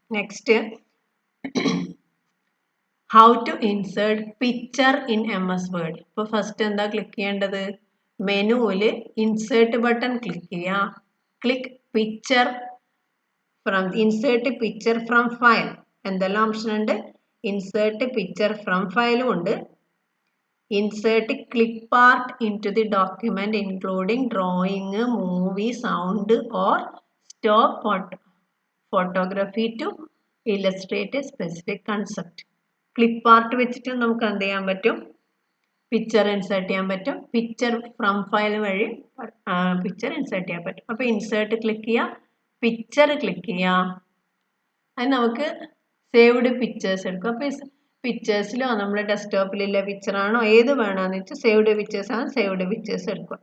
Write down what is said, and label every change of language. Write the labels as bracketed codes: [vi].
[en] Next, how to insert picture in MS Word. [ml] ഇപ്പോൾ first എന്താ click ചെയ്യേണ്ടത്? മെനുവിൽ ഇൻസേർട്ട് ബട്ടൺ ക്ലിക്ക് ചെയ്യുക. [en] Click picture from, insert picture from file. [ml] എന്തെല്ലാം option ഉണ്ട്? ഇൻസേർട്ട് പിക്ചർ ഫ്രം ഫയലും ഉണ്ട്. [en] Insert clip part into the document including drawing, movie, sound or stop photography to illustrate a specific concept. [ml] Clip part വെച്ചിട്ട് നമുക്ക് എന്ത് ചെയ്യാൻ പറ്റും? Picture insert ചെയ്യാൻ പറ്റും. പിക്ചർ ഫ്രം ഫയൽ വഴി പിക്ചർ ഇൻസേർട്ട് ചെയ്യാൻ പറ്റും. അപ്പോൾ ഇൻസേർട്ട് ക്ലിക്ക് ചെയ്യുക, പിക്ചർ ക്ലിക്ക് ചെയ്യുക. അത് നമുക്ക് സേവ്ഡ് പിക്ചേഴ്സ് എടുക്കും. അപ്പോൾ പിക്ചേഴ്സിലോ നമ്മുടെ ഡെസ്ക്ടോപ്പിലുള്ള പിക്ചറാണോ ഏത് വേണമെന്ന് വെച്ചാൽ സേവ്ഡ് പിക്ചേഴ്സ് ആണ്, സേവ്ഡ് പിക്ചേഴ്സ് എടുക്കുക.